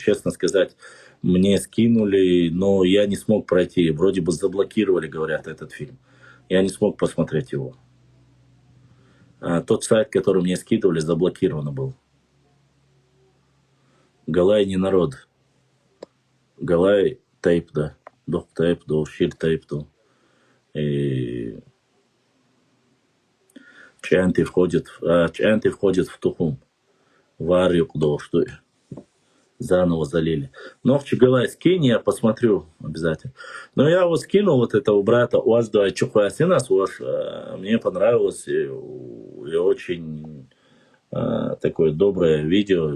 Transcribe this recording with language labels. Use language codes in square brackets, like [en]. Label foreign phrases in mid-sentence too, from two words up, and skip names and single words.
[ru] Честно сказать, мне скинули, но я не смог пройти. Вроде бы заблокировали, говорят, этот фильм. Я не смог посмотреть его. Тот сайт, который мне скидывали, заблокирован был. Галай не народ. Галай тейп, да. Дох тейп, шир тейп, да. И Чанты входит в Тухум. Варюк, да, что заново залили. Но в Чигалай скинь, я посмотрю обязательно. Но я вот скинул вот этого брата Уазда Чухуасинас, мне понравилось и очень такое доброе видео.